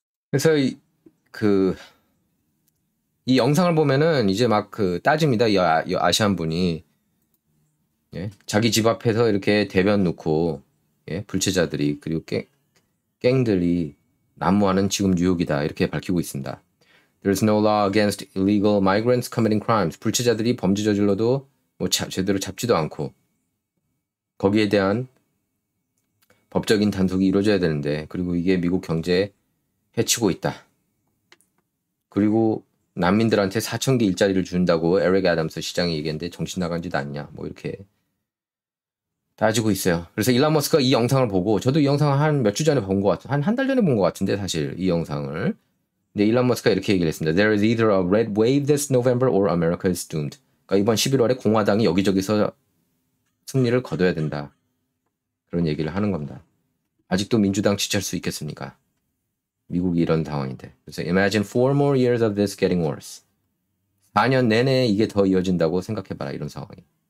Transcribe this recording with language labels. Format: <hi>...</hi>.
<ko>그래서 이 영상을 보면은 이제 막 따집니다. 이 아시안 분이. 예? 자기 집 앞에서 이렇게 대변 놓고, 예? 불체자들이, 그리고 갱들이 난무하는 지금 뉴욕이다. 이렇게 밝히고 있습니다.</ko> <en>There's no law against illegal migrants committing crimes.</en> <ko>불체자들이 범죄 저질러도 뭐 제대로 잡지도 않고, 거기에 대한 법적인 단속이 이루어져야 되는데, 그리고 이게 미국 경제에 해치고 있다. 그리고 난민들한테 4,000개 일자리를 준다고 에릭 애덤스 시장이 얘기했는데 정신 나간 짓 아니냐, 뭐 이렇게 따지고 있어요. 그래서 일론 머스크가 이 영상을 보고, 저도 이 영상을 한 몇 주 전에 본 것 같아요. 한 달 전에 본 것 같은데, 사실 이 영상을. 근데 일론 머스크가 이렇게 얘기를 했습니다.</ko> <en>There is either a red wave this November or America is doomed.</en> <ko>그러니까 이번 11월에 공화당이 여기저기서 승리를 거둬야 된다. 그런 얘기를 하는 겁니다. 아직도 민주당 지지할 수 있겠습니까? 미국이 이런 상황인데. 그래서</ko> <en>imagine 4 more years of this getting worse.</en> <ko>4년 내내 이게 더 이어진다고 생각해봐라. 이런 상황이.</ko>